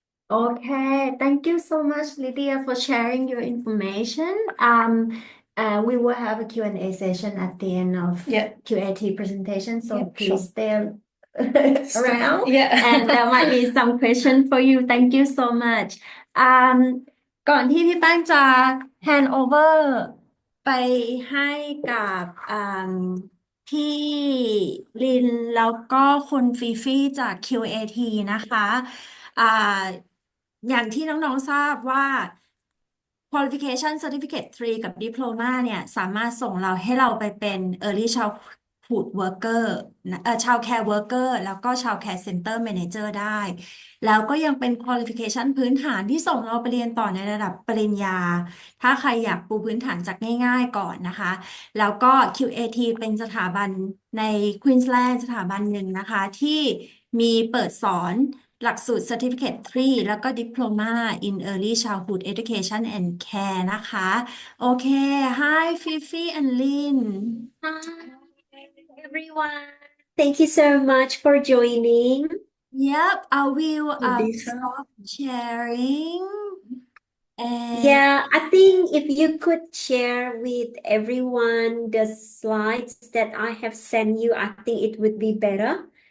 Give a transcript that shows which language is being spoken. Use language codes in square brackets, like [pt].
[en] Okay, thank you so much, Lydia, for sharing your information. We will have a Q&A session at the end of Yeah. QAT presentation, so Yeah, please sure. stay around. Yeah. And there might be some question for you. Thank you so much. [th] ก่อนที่พี่แป้งจะ [en] hand over [th] ไปให้กับพี่ลินแล้วก็คุณฟีฟี่จาก QAT นะคะอ่าอย่างที่น้องๆทราบว่า qualification certificate 3 กับ diploma เนี่ยสามารถส่งเราให้เราไปเป็น early childhood worker childcare worker แล้วก็ childcare center manager ได้ แล้วก็ยังเป็น qualification พื้นฐานที่ส่งเราไปเรียนต่อในระดับปริญญา ถ้าใครอยากปูพื้นฐานจากง่ายๆก่อนนะคะ แล้วก็ QAT เป็นสถาบันในควีนสแลนด์สถาบันหนึ่งนะคะที่มีเปิดสอนหลักสูตร Certificate 3 แล้วก็ Diploma in Early Childhood Education and Care นะคะ โอเค [en] Hi Fifi and Lin Hi, everyone. Thank you so much for joining. Yep I will [th] สวัสดีค่ะ [en] stop sharing and Yeah, I think if you could share with everyone the slides that I have sent you, I think it would be better.